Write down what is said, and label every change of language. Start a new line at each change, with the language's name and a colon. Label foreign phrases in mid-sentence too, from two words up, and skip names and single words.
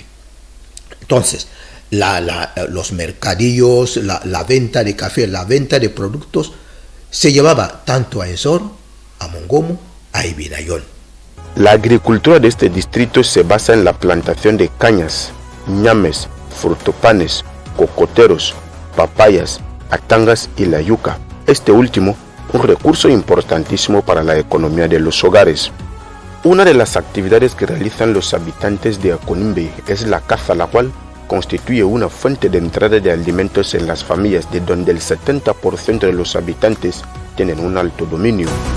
Spanish: Entonces, los mercadillos, la venta de café, la venta de productos se llevaba tanto a Ensor, a Mongomo, a Ibinayón. La agricultura de este distrito se basa en la plantación de cañas, ñames, frutopanes, cocoteros, papayas, atangas y la yuca. Este último, un recurso importantísimo para la economía de los hogares. Una de las actividades que realizan los habitantes de Aconibe es la caza, la cual constituye una fuente de entrada de alimentos en las familias, de donde el 70% de los habitantes tienen un alto dominio.